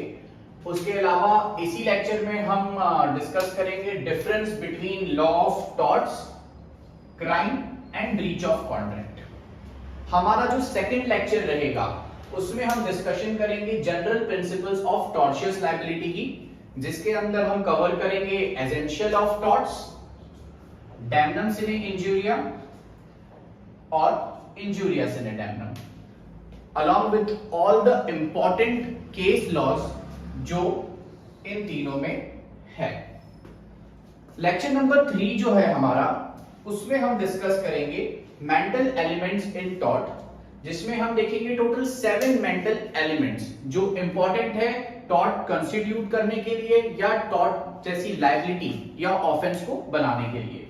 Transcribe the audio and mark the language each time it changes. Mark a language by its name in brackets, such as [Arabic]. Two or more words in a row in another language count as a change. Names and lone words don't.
[Hindi] उसके अलावा इसी लेक्चर में हम डिस्कस करेंगे [English] difference between law of torts, crime and breach of contract. [Hindi] हमारा जो [English] second lecture [Hindi] रहेगा उसमें हम डिस्कशन करेंगे [English] general principles of tortious liability [Hindi] की, जिसके अंदर हम कवर करेंगे [English] essential of torts, [Latin] damnum sine injuria [Hindi] और [Latin] injuria sine damnum, [English] along with all the important case laws [Hindi] जो इन तीनों में है। [English] lecture number 3 [Hindi] जो है हमारा, उसमें हम डिस्कस करेंगे [English] mental elements in tort, [Hindi] जिसमें हम देखेंगे [English] total 7 mental elements [Hindi] जो इंपॉर्टेंट है [English] tort constitute [Hindi] करने के लिए या टॉर्ट जैसी लायबिलिटी या ऑफेंस को बनाने के लिए।